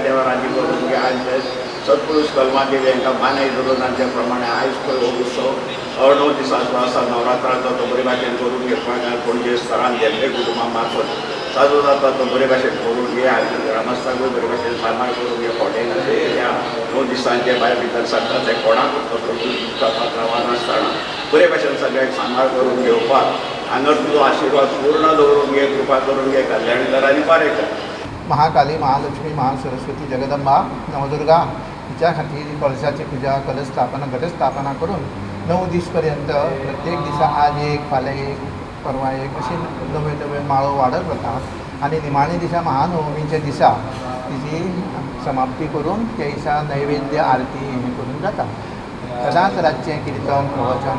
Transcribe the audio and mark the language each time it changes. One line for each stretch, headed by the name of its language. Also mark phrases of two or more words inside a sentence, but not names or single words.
Konkani: देवा राज्य करून घे आज सत्पुरुष कलमा देवी हांकां मानाय धरून त्या प्रमाणे आयज पळय हो उत्सव 9 दिसांचो आसा नवरात्राचो तो बरे भाशेन करून घेवपाक पणजे स्थरान देमले कुटुंबा मार्फत साजरो जाता तो बरे भाशेन करून घे आनी ग्रामस्थांकूय बरे भाशेन सांबाळ करून घे हॉटेल ह्या 9 दिसांचे भायर भितर सरता ते कोणाक नासतना बरे भाशेन सगळ्यांक सांबाळ करून घेवपाक हांगा तुजो आशिर्वाद पूर्ण दवरून घे कृपा करून घे कल्याण कर आनी बरें कर महाकाली महालक्ष्मी महासरस्वती जगदंबा नवदुर्गा हिच्या खातीर कलशाची पुजा कलस्थापना घटस्थापना करून 9 दीस पर्यंत प्रत्येक दिसा आज एक फाल्यां एक परवा एक अशी नवे माळो वाडत वता आनी निमाणे दिसा महानवमीच्या दिसा तिची समाप्ती करून त्या दिसा नैवेद्य आरती हें करून जाता सदांच रातचें कीर्तन प्रवचन